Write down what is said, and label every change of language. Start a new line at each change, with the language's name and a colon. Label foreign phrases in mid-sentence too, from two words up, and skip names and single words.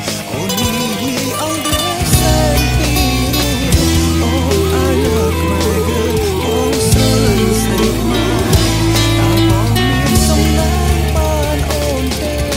Khmer: អូននិយាយអង់គ្លេសសែនពីរោះ អូ,
English: I love my girl
Khmer: បងស្រឡាញ់ស្រីខ្មែរ តើបងមានសំណាងបានអូនទេ